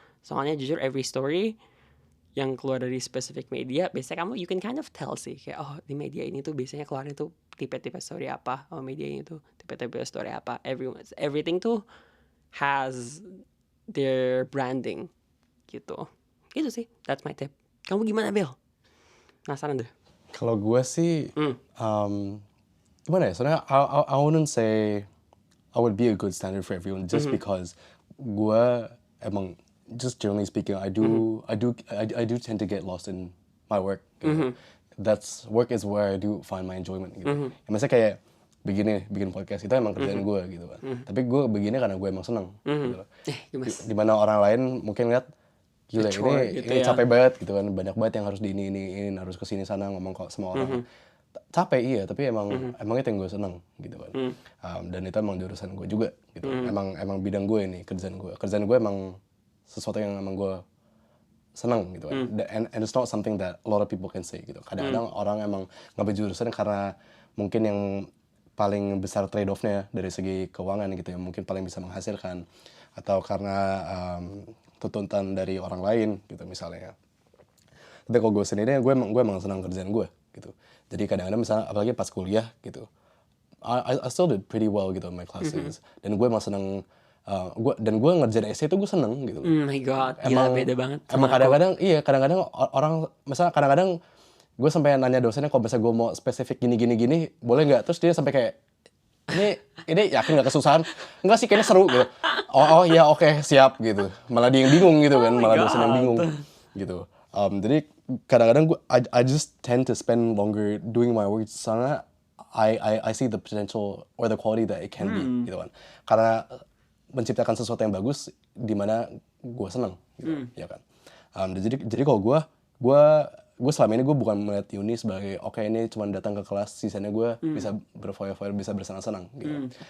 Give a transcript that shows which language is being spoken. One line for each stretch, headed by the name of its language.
Indonesian: Soalnya jujur
English: every story
Indonesian: yang keluar dari
English: specific media,
Indonesian: biasanya kamu
English: you can kind of tell
Indonesian: sih kayak di media ini tuh biasanya keluarnya tuh tipe-tipe story apa, media ini tuh tipe-tipe story apa.
English: Everything
Indonesian: tuh
English: has their branding
Indonesian: gitu. Gitu sih,
English: that's my tip.
Indonesian: Kamu gimana, Bill? Penasaran deh. Kalau gue sih, gimana ya? Soalnya
English: I wouldn't say I would be a good standard for everyone just because
Indonesian: gue emang
English: just generally speaking I do tend to get lost in my work.
Indonesian: Gitu.
English: That's work is where I do find my enjoyment.
Indonesian: Gitu. Ya, misalnya kayak bikin podcast itu emang kerjaan gue gitu kan. Tapi gue begini karena gue emang seneng. Gitu. Dimana orang lain mungkin lihat gila ini capek banget gitu kan, banyak banget yang harus ini harus kesini sana ngomong kok sama orang. Capek iya, tapi emang itu yang gue seneng gitu kan. Dan itu emang jurusan gue juga gitu. Emang bidang gue ini, kerjaan gue emang sesuatu yang emang gue seneng gitu kan.
English: And it's not something that a lot of people can say
Indonesian: gitu. Kadang-kadang orang emang ngambil jurusan karena mungkin yang paling besar trade-off-nya dari segi keuangan gitu, yang mungkin paling bisa menghasilkan, atau karena tuntutan dari orang lain gitu misalnya. Tapi kalau gue sendiri gue emang senang kerjaan gue gitu. Jadi kadang-kadang misalnya apalagi pas kuliah gitu,
English: I still did pretty well
Indonesian: gitu
English: in my classes.
Indonesian: Dan gue emang senang gue ngerjain essay itu gue seneng gitu.
English: Oh my god,
Indonesian: gila beda banget. Emang kadang-kadang orang misalnya kadang-kadang gue sampai nanya dosennya kalau misalnya gue mau spesifik gini boleh nggak? Terus dia sampai kayak ini yakin nggak kesusahan? Enggak sih, kayaknya seru gitu. Oh ya oke, siap gitu. Malah dia yang bingung gitu kan, malah dosen yang bingung gitu. Jadi kadang-kadang
English: I just tend to spend longer doing my work
Indonesian: soalnya
English: I see the potential or the quality that it can be
Indonesian: gitu kan. Karena menciptakan sesuatu yang bagus di mana gue seneng gitu, ya kan. Jadi kalau gue selama ini gue bukan melihat uni sebagai ini cuma datang ke kelas, sisanya gue bisa berfoya-foya, bisa bersenang-senang gitu.